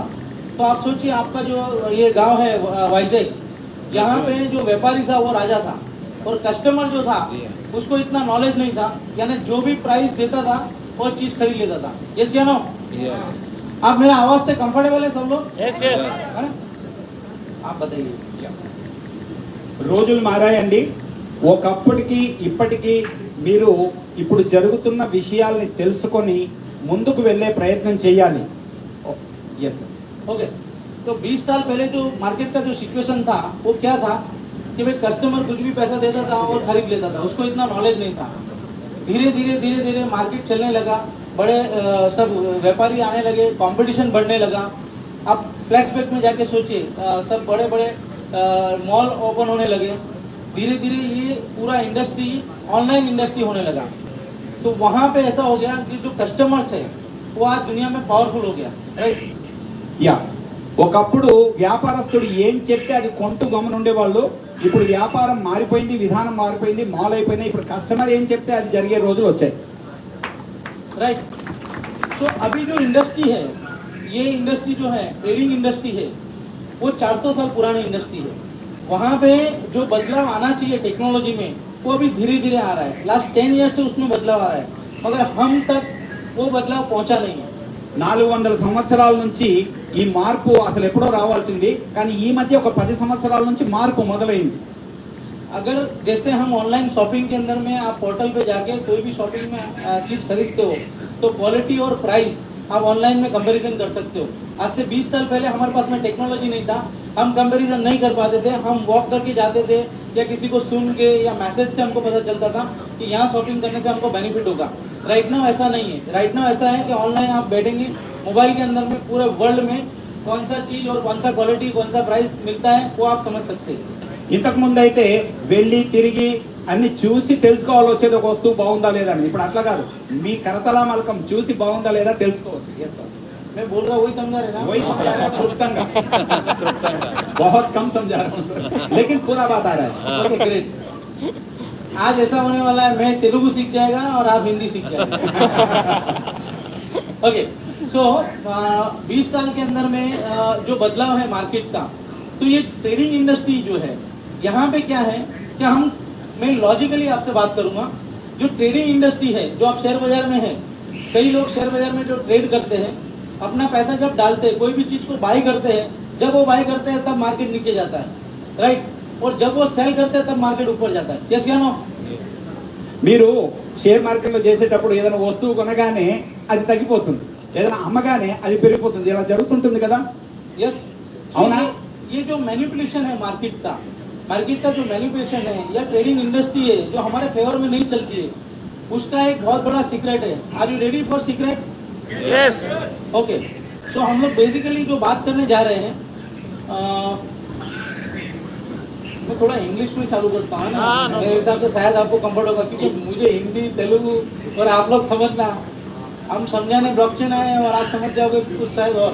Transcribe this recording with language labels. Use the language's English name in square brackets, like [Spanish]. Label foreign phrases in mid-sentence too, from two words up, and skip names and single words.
[Hindi] तो आप सोचिए, आपका जो ये गांव है वाइजेक, यहाँ पे जो व्यापारी था वो राजा था और कस्टमर जो था उसको इतना नॉलेज नहीं था, यानी जो भी प्राइस देता था और चीज खरीद लेता था। यस या नो? आप मेरा आवाज से कंफर्टेबल है सब लोग? है ना? आप बताइए। [Telugu] రోజులు మారాయండి. ఒకప్పటికి ఇప్పటికి మీరు ఇప్పుడు జరుగుతున్న విషయాల్ని తెలుసుకొని ముందుకు వెళ్ళే ప్రయత్నం చేయాలి. [English] yes sir. [Hindi] ओके। तो 20 साल पहले जो मार्केट का जो सिचुएशन था वो क्या था कि भाई कस्टमर कुछ भी पैसा देता था और खरीद लेता था, उसको इतना नॉलेज नहीं था। धीरे धीरे मार्केट चलने लगा, बड़े सब व्यापारी आने लगे, कंपटीशन बढ़ने लगा। आप फ्लैशबैक में जाके सोचिए, सब बड़े बड़े [English] mall open [Hindi] होने लगे। धीरे धीरे ये पूरा इंडस्ट्री [English] online industry [Hindi] होने लगा। तो वहाँ पे ऐसा हो गया कि जो कस्टमर्स है वो आज दुनिया में पावरफुल हो गया, राइट? [Telugu] యా, ఒకప్పుడు వ్యాపారస్తుడు ఏం చెప్తే అది కొంటూ గమనుండేవాళ్ళు. ఇప్పుడు వ్యాపారం మారిపోయింది, విధానం మారిపోయింది, మాల్ అయిపోయినాయి. ఇప్పుడు కస్టమర్ ఏం చెప్తే అది జరిగే రోజులు వచ్చాయి. [Hindi] राइट। तो अभी जो इंडस्ट्री है, ये इंडस्ट्री जो है [English] trading industry [Hindi] है, वो 400 साल पुरानी इंडस्ट्री है। वहाँ पे जो बदलाव आना चाहिए टेक्नोलॉजी में वो अभी धीरे धीरे आ रहा है। [English] last 10 year [Hindi] से उसमें बदलाव आ रहा है। मगर हम तक वो बदलाव पहुंचा नहीं है। [Telugu] 400 సంవత్సరాల నుంచి ఈ మార్పు అసలు ఎప్పుడో రావాల్సింది, కానీ ఈ మధ్య ఒక 10 సంవత్సరాల నుంచి మార్పు మొదలైంది. [Hindi] अगर जैसे हम [English] online shopping [Hindi] के अंदर में आप पोर्टल पे जाके कोई भी शॉपिंग में चीज खरीदते हो तो क्वालिटी और प्राइस आप ऑनलाइन में कंपैरिजन कर सकते हो। आज से 20 साल पहले हमारे पास में टेक्नोलॉजी नहीं था, हम कंपैरिजन नहीं कर पाते थे, हम वॉक करके जाते थे या किसी को सुन के या मैसेज से हमको पता चलता था कि यहाँ शॉपिंग करने से हमको बेनिफिट होगा। [English] right now [Hindi] ऐसा नहीं है। [English] right now [Hindi] ऐसा है कि ऑनलाइन आप बैठेंगे मोबाइल के अंदर में पूरे वर्ल्ड में कौन सा चीज और कौन सा क्वालिटी कौन सा प्राइस मिलता है वो आप समझ सकते हैं। [Telugu] ఇంతకు ముందు అయితే వెళ్ళి తిరిగి అన్ని చూసి తెలుసుకోవాలి వచ్చేది ఒక వస్తువు బాగుందా లేదా అని. ఇప్పుడు అట్లా కాదు, మీ కరతలా మలకం చూసి బాగుందా లేదా తెలుసుకోవచ్చు. [English] yes sir, [Hindi] मैं बोल रहा हूँ वही समझा रहे ना। वही समझा रहा हूं, क्लुप्తంగా. बहुत कम समझा रहा हूँ सर, लेकिन पूरा बात आ रहा है. [English] okay great. [Hindi] आज ऐसा होने वाला है मैं तेलुगु सीख जाएगा और आप हिंदी सीख जाएगा। [English] okay so [Hindi] 20 साल के अंदर में जो बदलाव है मार्केट का, तो ये [English] trading industry [Hindi] जो है यहाँ पे क्या है कि मैं लॉजिकली आपसे बात करूंगा। जो [English] trading industry [Hindi] है जो आप शेयर बाजार में है, कई लोग शेयर बाजार में जो ट्रेड करते हैं अपना पैसा जब डालते हैं कोई भी चीज को बाई करते हैं, जब वो बाई करते हैं तब मार्केट नीचे जाता है, राइट, और जब वो सेल करते हैं तब मार्केट ऊपर जाता है। यस या नो? [Telugu] మీరు [English] share marketలో [Telugu] చేసేటప్పుడు ఏదైనా వస్తువు కొనగానే అది తగ్గిపోతుంది, ఏదైనా అమ్మగానే అది పెరిగిపోతుంది, ఇలా జరుగుతుంటుంది కదా. यस అవునా? [Hindi] ये जो मैनिपुलेशन है मार्केट का जो मैनिपुलेशन है या [English] trading industry [Hindi] है जो हमारे फेवर में नहीं चलती है, उसका एक बहुत बड़ा सीक्रेट है। [English] are you ready for secret? यस। okay so [Hindi] हम लोग बेसिकली जो बात करने जा रहे हैं मैं थोड़ा इंग्लिश में चालू करता हूँ ना, मेरे हिसाब से शायद आपको कंफर्ट होगा क्योंकि मुझे हिंदी तेलुगु और आप लोग समझना, हम समझाने ब्लॉकचेन है और आप समझ जाओगे कुछ शायद और।